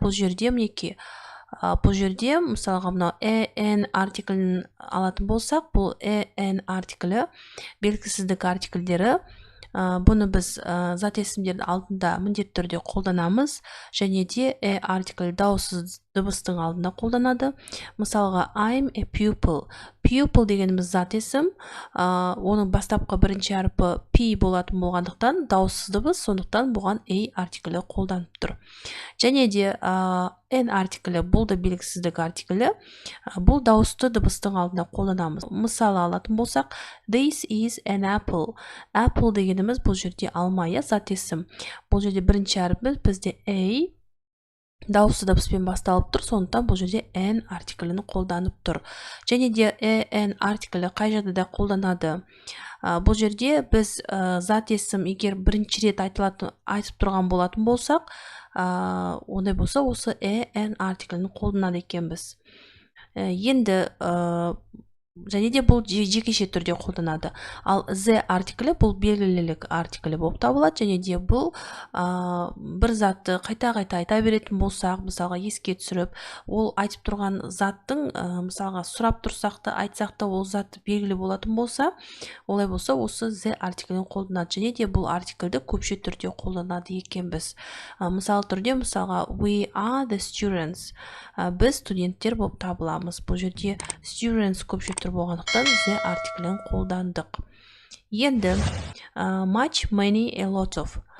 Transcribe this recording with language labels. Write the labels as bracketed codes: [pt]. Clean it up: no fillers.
[kk] Бұл жерде мінекей, бұл жерде мысалға мынау an артиклін алатын болсақ, бұл an артиклі белгісіздік артикльдері. Бұны біз зат есімдердің алдында міндетті түрде қолданамыз, және де артикль дауыссыз дыбыстың алдында қолданады. Мысалға [en] I'm a pupil. [kk] Pupil дегеніміз зат есім, оның бастапқы бірінші әрпі P болатын болғандықтан дауыссыз дыбыс, сондықтан бұған a артиклі қолданып тұр. Және де n артиклі, бұл да белгісіздік артиклі, бұл дауысты дыбыстың алдында қолданамыз. Мысалы алатын болсақ, [en] this is an apple. [kk] Apple дегеніміз бұл жерде алма, зат есім. Бұл жерде бірінші әрпіміз бізде a дауысты дыбыспен басталып тұр, сондықтан бұл жерде n артиклін қолданып тұр. Және де n артиклі қай жерде де қолданады? Бұл жерде біз зат есім егер бірінші рет айтып тұрған болатын болсақ, ондай болса осы n артиклін қолданады екенбіз. Енді және де бұл жекеше түрде қолданады. Ал the артиклі бұл белгілілік артиклі болып табылады, және де бұл бір затты қайта-қайта айта беретін болсақ, мысалға еске түсіріп, ол айтып тұрған заттың мысалға сұрап тұрсақ та, айтсақ та ол затты белгілі болатын болса, олай болса осы the артиклін қолданады, және де бұл артиклді көпше түрде қолданады екенбіз. Мысал түрде, мысалға [en] we are the students. [kk] Біз студенттер болып табыламыз. Бұл жерде students көпше түр болғандықтан the артиклін қолдандық. Енді [en] much, many, a lot of.